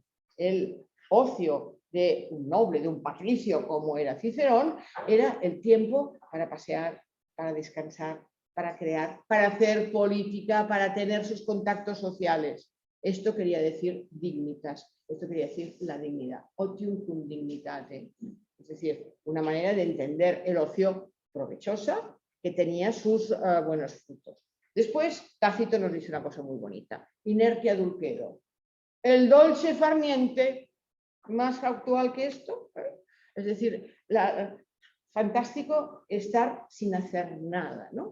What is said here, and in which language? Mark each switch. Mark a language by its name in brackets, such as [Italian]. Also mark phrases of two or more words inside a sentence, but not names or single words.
[Spanish] El ocio de un noble, de un patricio como era Cicerón, era el tiempo para pasear, para descansar, para crear, para hacer política, para tener sus contactos sociales. Esto quería decir dignitas, esto quería decir la dignidad, [Latin] otium cum dignitate. [Spanish] Es decir, una manera de entender el ocio provechosa que tenía sus buenos frutos. Después, Tácito nos dice una cosa muy bonita, [Latin] inertia dulcedo. [Spanish] El [Italian] dolce far niente, [Spanish] más actual que esto, es decir, fantástico estar sin hacer nada, ¿no?